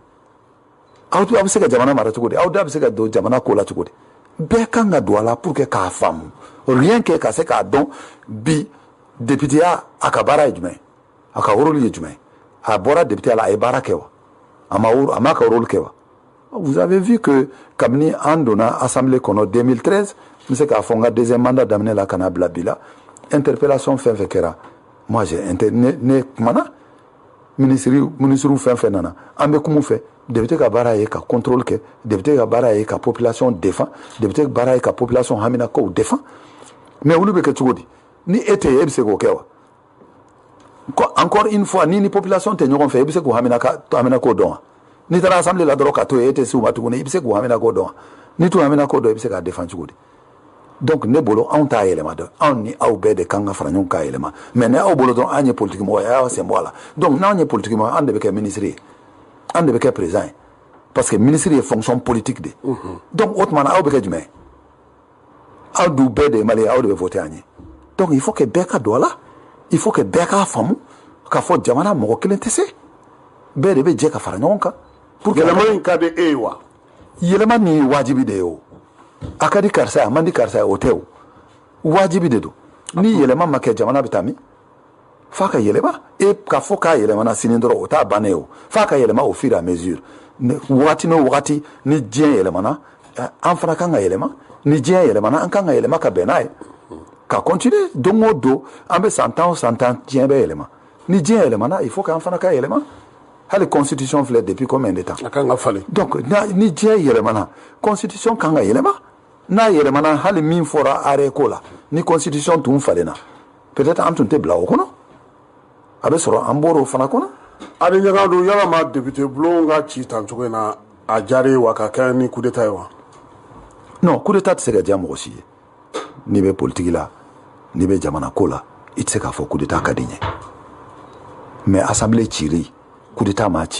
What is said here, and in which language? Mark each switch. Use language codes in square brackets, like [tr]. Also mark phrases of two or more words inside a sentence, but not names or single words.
[bm] aw bɛ se ka jamana mara cogo di aw da bɛ se ka don jamana ko la cogo di bɛɛ kan ka don a la [fr] pour que [bm] k'a faamu [fr] rien que [bm] ka se k'a dɔn bi député ya a ka baara ye jumɛn a ka rôle ye jumɛn a bɔra député la a ye baara kɛ wa a ma ka rôle kɛ wa [fr] vous avez vu que [bm] kabini an donna assemblée kɔnɔ 2013 n bɛ se k'a fɔ n ka [fr] deuxième mandat [bm] daminɛ la ka na bila bi la interpellation fɛn fɛn kɛra moi ne kumana ministre fɛn fɛn nana an bɛ kuma fɛ député ka baara ye ka contrôle kɛ député ka baara ye ka [fr] population défend [bm] député ka baara ye ka population hamina kow défend mais olu bɛ kɛ cogo di ni e tɛ yen e bɛ se k'o kɛ wa [fr] encore une fois [bm] ni population tɛ ɲɔgɔn fɛ e bɛ se k'o hamina ko dɔn wa n'i taara assemblée la dɔrɔn ka to yen e tɛ se u ma tuguni i bɛ se k'o hamina ko dɔn wa n'i t'o hamina ko dɔn i bɛ se k'a défend cogo di donc ne bolo anw t'a yɛlɛma dɔn anw ni aw bɛɛ de kan ka fara ɲɔgɔn k'a yɛlɛma mais ni aw bolo dɔrɔn an ye politique mɔgɔ ye a y'aw sen bɔ a la donc n'anw ye politique mɔgɔ an de bɛ kɛ ministre ye an de bɛ kɛ président ye [fr] parce que ministre [bm] ye [fr] fonction politique [bm] de donc o tuma na aw bɛ kɛ jumɛn ye aw du bɛɛ de ye maliyɛn aw de bɛ voter an ye [fr] donc il faut que [bm] bɛɛ ka don a la [fr] il faut que [bm] bɛɛ k'a faamu k'a fɔ jamana mɔgɔ kelen tɛ se bɛɛ de bɛ jɛ ka fara ɲɔgɔn kan [fr] pour que [bm] yɛlɛma in ka di e ye wa yɛlɛma nin ye wajibi de ye o a ka di karisa ye a man di karisa ye o tɛ o wajibi de don ni yɛlɛma ma kɛ jamana bɛ taa min f'a ka yɛlɛma e k'a fɔ k'a yɛlɛmana sini dɔrɔn o t'a bannen o f'a ka yɛlɛma [fr] au fur et à mesure [bm] wagati n'o wagati ni diɲɛ yɛlɛmana an fana kan ka yɛlɛma ni diɲɛ yɛlɛmana an kan ka yɛlɛma ka bɛn n'a ye ka continuer don o don an bɛ san 10 o san 10 diɲɛ bɛ yɛlɛma ni diɲɛ yɛlɛmana [fr] il faut [bm] k'an fana ka yɛlɛma hali constitution filɛ [fr] depuis combien de temps [bm] a kan ka falen donc ni diɲɛ yɛlɛmana constitution kan ka yɛlɛma n'a yɛlɛmana hali min fɔra arrêt ko la ni constitution tun falenna peut-être an tun tɛ bila o kɔnɔ a bɛ sɔrɔ an bɔra o fana kɔnɔ ani ɲaga don yalama député bulon ka ci tan cogo in na a diyara wa ka kɛ ni [fr] coup d'état [bm] ye wa [fr] non coup d'état [bm] tɛ se ka diya mɔgɔ si ye n'i bɛ politique la n'i bɛ jamana ko la i tɛ se k'a fɔ [fr] coup d'état [bm] ka di n ye [fr] mais assemblée [bm] cili [fr] coup d'état [bm] m'a ci